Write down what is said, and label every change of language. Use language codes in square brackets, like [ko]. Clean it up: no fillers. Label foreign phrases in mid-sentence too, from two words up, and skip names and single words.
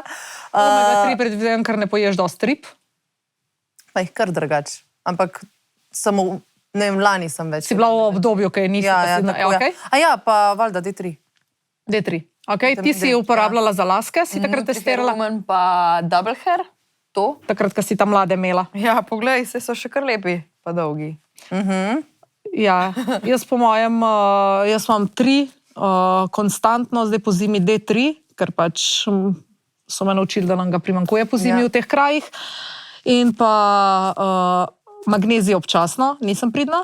[sl] Omega-3 predvidevam, ker ne poješ dosti rib? Pa jih kar drugače. Ampak samo, ne vem, lani sem več. Si bila v obdobju, kaj nisi? Ja, pa valjda D3. D3. Ok, ti si uporabljala za laske, si takrat testirala? Woman pa [en] double hair, [sl] to. Takrat, ko si ta mlade imela. Ja, poglej, se so še kar lepi, pa dolgi. Ja, jaz po mojem, jaz imam 3 konstantno, zdaj po zimi D3, ker pač so me naučili, da nam ga primankuje po zimi v teh krajih. In pa magnezij občasno, nisem pridna.